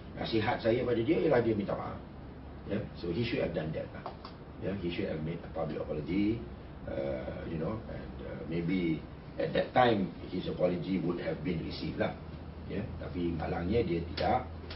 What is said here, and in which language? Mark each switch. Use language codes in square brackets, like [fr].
[ms] Nasihat saya pada dia ialah dia minta maaf. [en] So he should have done that lah. He should have made a public apology, and maybe at that time his apology would have been received lah. [ms] Tapi malangnya dia tidak.